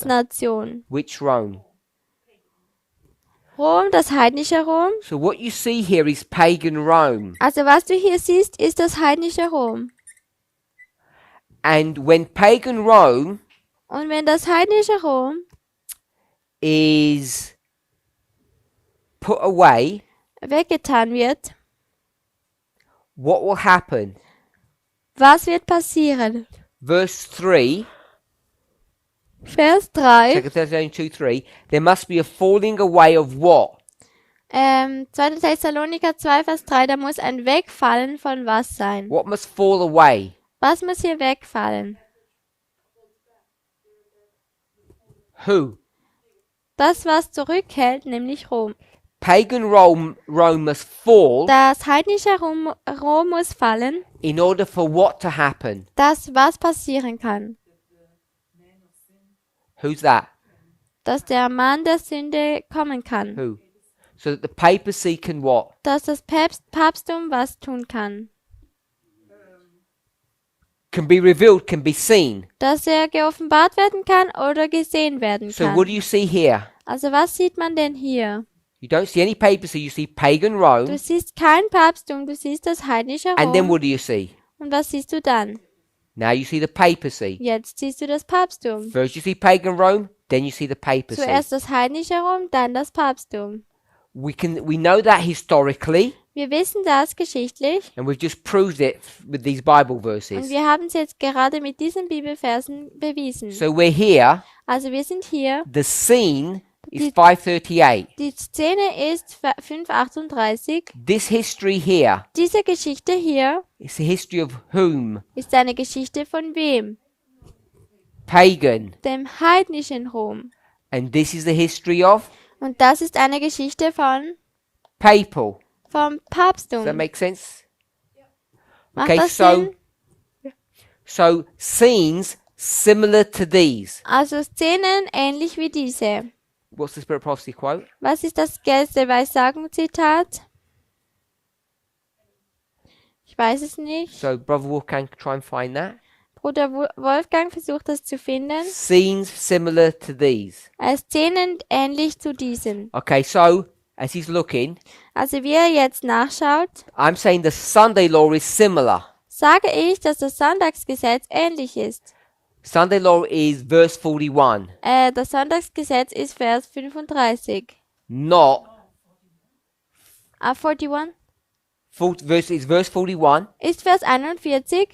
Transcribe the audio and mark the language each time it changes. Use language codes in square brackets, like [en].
[de] Schwester. Nation. [en] Which Rome? [de] Rom, das heidnische Rom. [en] So what you see here is pagan Rome. [de] Also was du hier siehst, ist das heidnische Rom. [en] And when pagan Rome [de] Und wenn das heidnische Rom [en] is put away, [de] weggetan wird, [en] what will happen? [de] was wird passieren? [en] Verse 3, [de] Vers 3, [en] 2 Thessalonians 2, 3, there must be a falling away of what? [de] 2. Thessaloniker 2, Vers 3, da muss ein Wegfallen von was sein? [en] What must fall away? [de] Was muss hier wegfallen? [en] Who? [de] Das, was zurückhält, nämlich Rom. [en] Pagan Rome must fall [de] Das heidnische Rom muss fallen, [en] in order for what to happen? [de] dass was passieren kann. [en] Who's that? [de] Dass der Mann der Sünde kommen kann. [en] Who? So that the papacy can what? [de] Dass das Papsttum was tun kann. [en] Can be revealed, can be seen. [de] Dass er geoffenbart werden kann oder gesehen werden [en] So [de] kann. [en] what do you see here? [de] Also was sieht man denn hier? [en] You don't see any papacy, you see pagan [de] Du [en] Rome. [de] siehst kein Papsttum, du siehst das heidnische [en] And then [de] Rom. [en] what do you see? [de] Und was siehst du dann? [en] Now you see the papacy. [de] Jetzt siehst du das Papsttum. [en] First you see pagan Rome, then you see the papacy. [de] Zuerst das heidnische Rom, dann das Papsttum. [en] We know that historically, [de] Wir wissen das geschichtlich [en] and we've just proved it with these Bible [de] und [en] verses. [de] wir haben es jetzt gerade mit diesen Bibelversen bewiesen. [en] So we're here. [de] Also wir sind hier. [en] The scene is [de] Die- [en] 538. [de] Die Szene ist 538. [en] This history here [de] Diese Geschichte hier [en] is the history of whom? [de] ist eine Geschichte von wem? [en] Pagan. [de] Dem heidnischen Rom. [en] And this is the history of [de] Und das ist eine Geschichte von [en] papal. [de] vom [en] Does that [de] Papsttum. [en] make sense? [de] Macht [en] Okay, [de] das [en] so [de] Sinn? [en] so scenes similar to these. [de] Also Szenen ähnlich wie diese. [en] What's the Spirit Prophecy quote? [de] Was ist das gelbe Weissagen-Zitat? Ich weiß es nicht. [en] So Brother Wolfgang, try and find that. [de] Bruder Wolfgang versucht das zu finden. [en] Scenes similar to these. [de] Szenen ähnlich zu diesen. [en] Okay, so as he's looking, [de] Also wie er jetzt nachschaut, [en] I'm saying the Sunday law is similar. [de] sage ich, dass das Sonntagsgesetz ähnlich ist. [en] Sunday law is verse 41, [de] Das Sonntagsgesetz ist Vers 35. [en] not 41? verse 41. [de] Ist Vers 41.